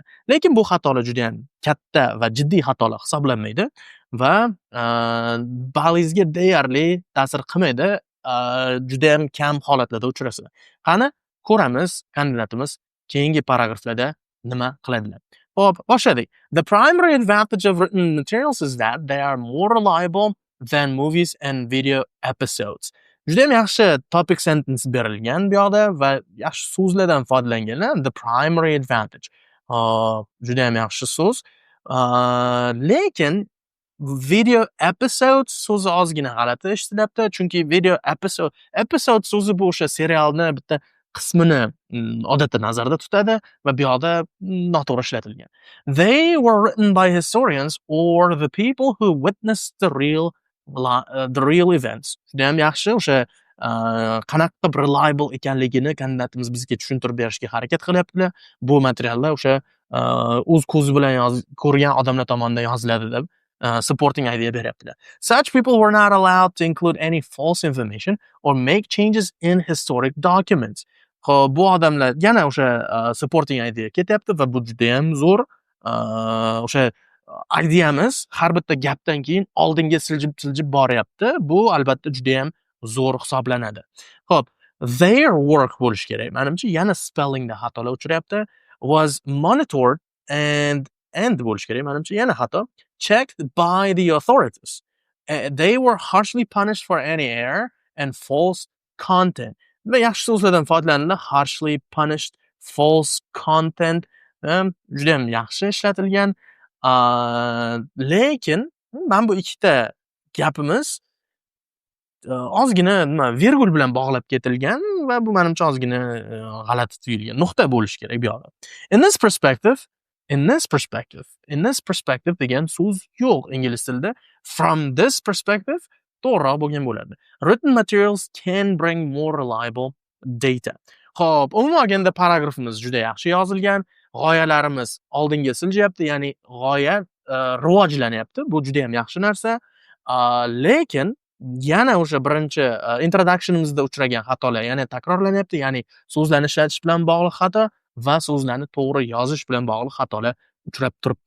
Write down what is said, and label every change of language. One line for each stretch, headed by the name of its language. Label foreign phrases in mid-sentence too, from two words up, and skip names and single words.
Uzbek: Lekin bu xatolar juda ham katta va jiddiy xatolar hisoblanmaydi va ballingizga deyarli ta'sir qilmaydi. Juda ham kam holatlarda uchrasida. Qani ko'ramiz kandidatimiz keyingi paragraflarda nima qiladilar. Xo'p, boshladik.
English: The primary advantage of written materials is that they are more reliable than movies and video episodes.
Uzbek: Juda ham yaxshi
English: topic sentence
Uzbek: berilgan bu yoqda va yaxshi so'zlardan foydalanganlar.
English: The primary advantage.
Uzbek: Juda ham yaxshi so'z. Lekin
English: video episode
Uzbek: so'zi ozgina g'alati eshitilyapti, chunki
English: video episode
Uzbek: so'zi bu o'sha serialni bitta qismini odatda nazarda tutadi va bu yoqda noto'g'ri ishlatilgan.
English: They were written by historians or the people who witnessed the real events.
Uzbek: Juda ham yaxshi o'sha qanaqa reliable ekanligini kandidatimiz bizga tushuntirib berishga harakat qilyaptilar. Bu materiallar o'sha o'z ko'zi bilan ko'rgan odamlar tomonidan yoziladi deb
English: supporting idea
Uzbek: beryaptilar.
English: Such people were not allowed to include any false information or make changes in historic documents.
Uzbek: Xo'p, bu odamlar yana o'sha
English: supporting idea
Uzbek: ketyapti va bu juda ham zo'r. O'sha ideamiz har bitta gapdan keyin oldinga siljib boryapti. Bu albatta juda ham zo'r hisoblanadi. Xo'p,
English: their work
Uzbek: bo'lish kerak. Menimcha yana spellingda xatolar uchrayapti.
English: Was monitored and
Uzbek: bo'lish kerak. Menimcha yana xato.
English: Checked by the authorities. They were harshly punished for any error and false content.
Uzbek: Va yaxshi so'zlardan foydalanildi.
English: Harshly punished, false content.
Uzbek: Juda ham yaxshi ishlatilgan. Lekin men bu ikkita gapimiz ozgina nima virgul bilan bog'lab ketilgan va bu menimcha ozgina g'alati tuyulgan. Nuqta bo'lishi kerak bu yoqda.
English: In this perspective, in this perspective
Uzbek: degan so'z yo'q ingliz tilida.
English: From this perspective
Uzbek: to'g'riroq bo'lgan bo'ladi.
English: Written materials can bring more reliable data.
Uzbek: Xo'p, umuman olganda paragrafimiz juda yaxshi yozilgan. G'oyalarimiz oldinga siljayapti, ya'ni g'oya rivojlanyapti. Bu juda ham yaxshi narsa. Lekin yana o'sha birinchi introductionimizda uchragan xatolar yana takrorlanyapti, ya'ni so'zlarni ishlatish bilan bog'liq xato va so'zlarni to'g'ri yozish bilan bog'liq xatolar uchrab turibdi.